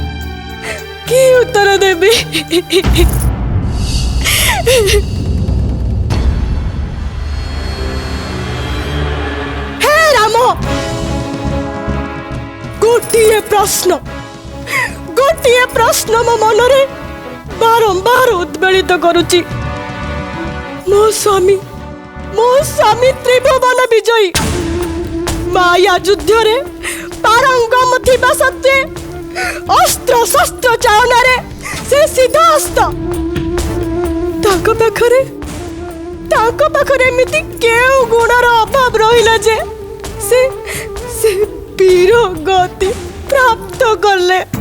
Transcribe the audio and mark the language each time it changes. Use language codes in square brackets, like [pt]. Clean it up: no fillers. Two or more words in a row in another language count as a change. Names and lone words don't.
[or] ହେ ରାମ ଗୋଟିଏ ପ୍ରଶ୍ନ ମୋ ମନରେ ବାରମ୍ବାର ଉଦ୍ବେଳିତ କରୁଛି ମୋ ସ୍ୱାମୀ ତ୍ରିଭୁବନ ବିଜୟୀ ମାୟା ଯୁଦ୍ଧ ରେ ପାରଙ୍ଗମ ଥିବା ସତ୍ତ୍ୱେ ଅସ୍ତ୍ର ଶସ୍ତ୍ର ଚାଳନା ରେ ସେ ସିଦ୍ଧହସ୍ତ ତାଙ୍କ ପାଖରେ ଏମିତି କେଉଁ ଗୁଣର ଅଭାବ ରହିଲା ଯେ ସେ ବୀର ଗତି ପ୍ରାପ୍ତ କଲେ